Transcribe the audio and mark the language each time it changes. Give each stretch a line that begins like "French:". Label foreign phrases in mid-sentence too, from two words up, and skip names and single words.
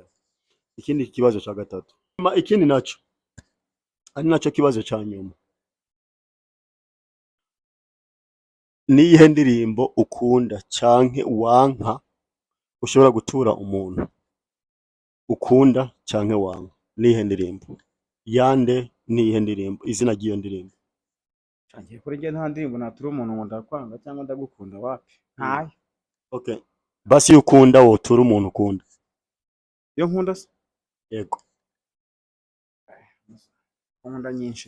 Rundi: Ikindi kibazo cya gatatu. Ikindi naco ari naco kibazo cya nyuma. Niyihe ndirimbo ukunda canke wanka ushobora gutura umuntu ukunda canke wanka? Niyihe ndirimbo? Yande niyihe ndirimbo? Izina ry'iyo ndirimbo.
Kinyarwanda: Ngiye kuri njye nta ndirimbo natura umuntu ngo ndakwanga cyangwa ndagukunda wapi. Ntayo. Okay.
Rundi: Basi iyo ukunda wotura umuntu ukunda. Iyo nkunda se? Yego. Nkunda nyinshi.